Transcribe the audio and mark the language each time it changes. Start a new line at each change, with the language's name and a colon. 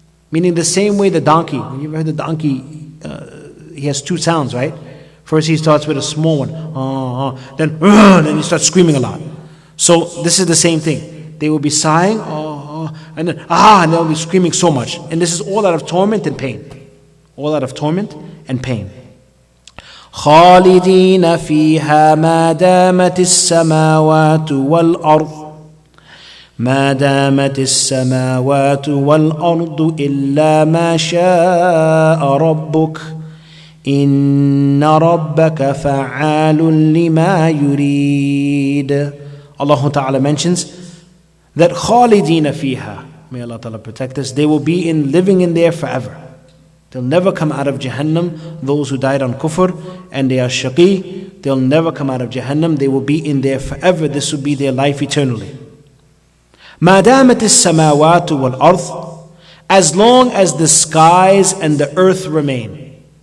English: Meaning the same way the donkey, when you've heard the donkey, he has two sounds, right? First he starts with a small one, then he starts screaming a lot. So this is the same thing. They will be sighing, and then and they'll be screaming so much. And this is all out of torment and pain. All out of torment and pain.
Arabic: خالدين فيها ما دامت السماوات والأرض ما دامت السماوات والأرض إلا ما شاء ربك إن ربك فعال لما يريد.
English: Allah Ta'ala mentions that
Arabic: خالدين فيها,
English: may Allah Ta'ala protect us, they will be living in there forever. They'll never come out of Jahannam. Those who died on kufr and they are shaqi, they'll never come out of Jahannam. They will be in there forever. This will be their life eternally.
Arabic: ما دامت السماوات والأرض,
English: as long as the skies and the earth remain.